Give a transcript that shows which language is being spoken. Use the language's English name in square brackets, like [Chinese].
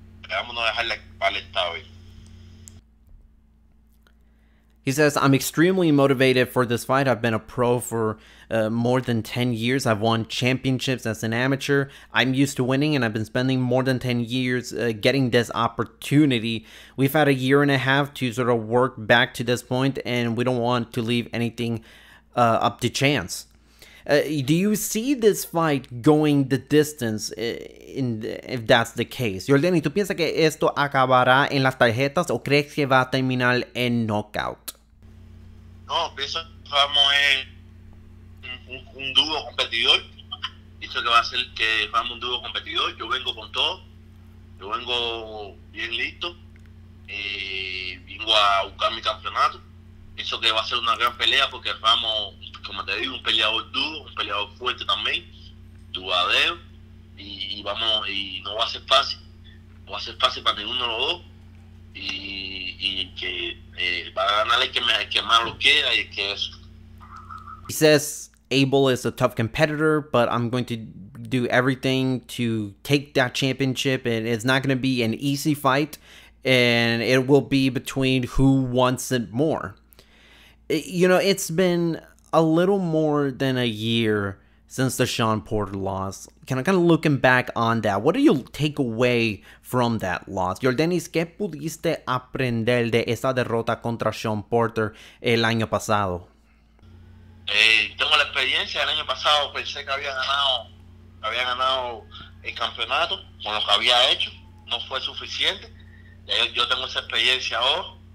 [Spanish] Esperamos no dejarla para el estado hoy. [English] He says, I'm extremely motivated for this fight. I've been a pro for more than 10 years. I've won championships as an amateur. I'm used to winning, and I've been spending more than 10 years getting this opportunity. We've had a year and a half to sort of work back to this point, and we don't want to leave anything up to chance. Do you see this fight going the distance if that's the case? [Spanish] Yordenis, ¿tú piensas que esto acabará en las tarjetas o crees que va a terminar en knockout? No, pienso que Ramos es un duro competidor. Pienso que va a ser que Ramos un duro competidor. Yo vengo con todo. Yo vengo bien listo. Vengo a buscar mi campeonato. Pienso que va a ser una gran pelea porque Ramos, como te digo, un peleador duro, un peleador fuerte también, duradero, y no va a ser fácil. No va a ser fácil para ninguno de los dos. Y que va a ganar el que más lo quiera y el que eso. [English] He says Abel is a tough competitor, but I'm going to do everything to take that championship, and it's not going to be an easy fight, and it will be between who wants it more. It's been a little more than a year since the Shawn Porter loss. Kind of looking back on that, what do you take away from that loss? [Spanish] Yordenis, ¿qué pudiste aprender de esa derrota contra Shawn Porter el año pasado? Tengo la experiencia. El año pasado pensé que había ganado el campeonato con lo que había hecho. No fue suficiente. Yo tengo esa experiencia ahora.